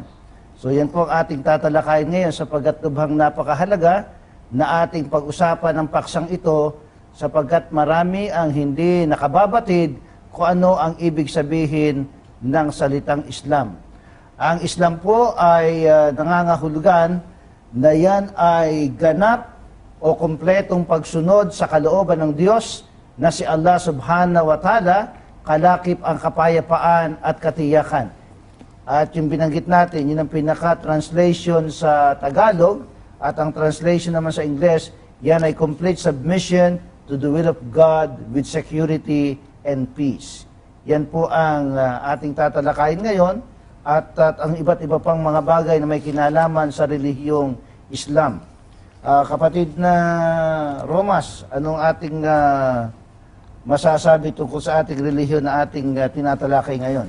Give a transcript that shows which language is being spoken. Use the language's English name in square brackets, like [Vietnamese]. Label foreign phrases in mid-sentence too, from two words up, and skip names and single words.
[Filipino] So yan po ang ating tatalakayin ngayon sapagkat tubhang napakahalaga na ating pag-usapan ng paksang ito sapagkat marami ang hindi nakababatid kung ano ang ibig sabihin ng salitang Islam. Ang Islam po ay nangangahulugan na yan ay ganap o kompletong pagsunod sa kalooban ng Diyos na si Allah [Arabic] سبحانه وتعالى, [Filipino] kalakip ang kapayapaan at katiyakan. At yung binanggit natin, yun ang pinaka-translation sa Tagalog, at ang translation naman sa Ingles, yan ay [English] complete submission to the will of God with security and peace. [Filipino] Yan po ang ating tatalakayin ngayon, at ang iba't iba pang mga bagay na may kinalaman sa relihiyong Islam. Kapatid na Romas, anong ating masasabi tungkol sa ating relihiyon na ating tinatalakay ngayon?